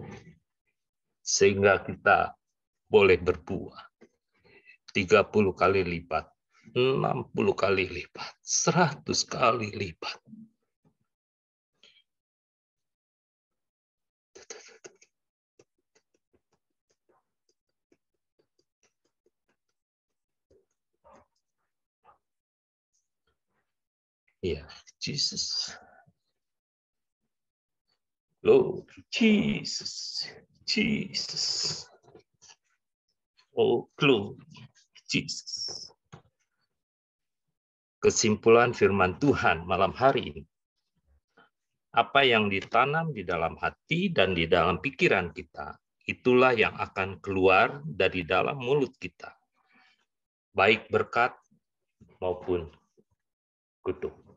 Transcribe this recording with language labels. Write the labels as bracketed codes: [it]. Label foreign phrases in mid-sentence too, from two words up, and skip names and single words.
[id] Sehingga kita boleh berbuah 30 kali lipat, 60 kali lipat, 100 kali lipat. Ya, Jesus. [en] Lord Jesus. Jesus. Oh, glory. Jesus. [id] Kesimpulan firman Tuhan malam hari ini. Apa yang ditanam di dalam hati dan di dalam pikiran kita, itulah yang akan keluar dari dalam mulut kita. Baik berkat maupun kutuk.